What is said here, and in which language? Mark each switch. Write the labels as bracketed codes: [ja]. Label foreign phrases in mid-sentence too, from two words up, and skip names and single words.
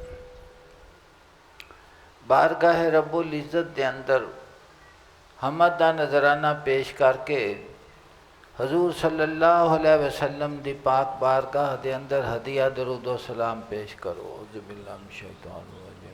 [pa] بارگاہ [ar] رب العزت [pa] دے اندر حمد دا نذرانہ پیش کر کے حضور [ar] صلی اللہ علیہ وسلم [pa] دی پاک بارگاہ دے اندر ہدیہ درود و سلام پیش کرو. [ar] أعوذ بالله من الشيطان الرجيم.